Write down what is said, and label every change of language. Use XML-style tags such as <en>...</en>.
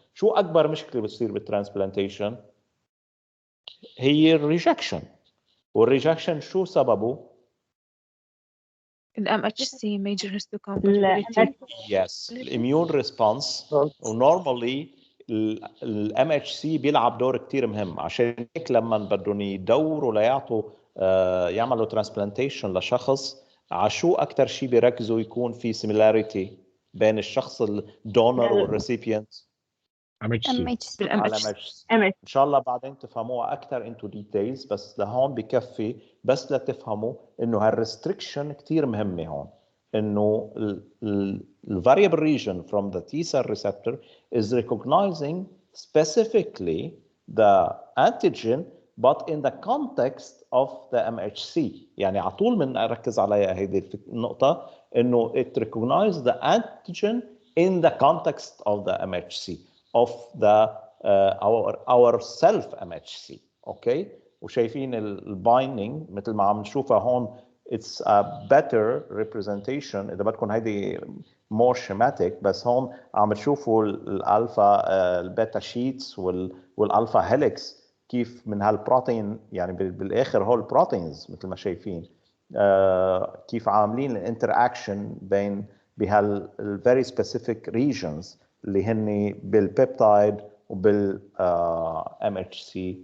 <ar>شو اكبر مشكله بتصير بالترانسبلانتيشن؟ هي الريجكشن. والريجكشن شو سببه؟</ar> <en>MHC major histocompatibility. Yes,</en> <ar>الاميون ريسبونس. ونورمالي الMHC بيلعب دور كتير مهم، عشان هيك لما بدهم يدوروا ليعطوا يعملوا ترانسبلانتيشن لشخص، على شو اكثر شيء بيركزوا يكون في سيميلاريتي بين الشخص الدونر والريسيبيانت؟</ar> <en>MHC.</en> <ar>على MHC. ان شاء الله بعدين تفهموها اكثر انتو ديتيلز، بس لهون بكفي بس لتفهموا انه هالريستريكشن كثير مهمه هون، انه الفاريبل region</ar> <en>from the T cell receptor is recognizing specifically the antigen but in the context of the MHC.</en> <ar>يعني على طول بنركز عليها هذه النقطه، انه</ar> <en>it recognizes the antigen in the context of the MHC of the our self MHC.</en> <ar>اوكي، وشايفين البايندينج مثل ما عم نشوفها هون.</ar> <en>it's a better representation</en> <ar>اذا بدكم هيدي</ar> <en>more schematic،</en> <ar>بس هون عم تشوفوا الالفا البيتا شيتس والالفا هيليكس كيف من هالبروتين، يعني بالاخر هول البروتينز مثل ما شايفين كيف عاملين الانتراكشن بين بهال</ar> <en>very specific regions</en> <ar>اللي هن بالبيبتايد وبال MHC.</ar>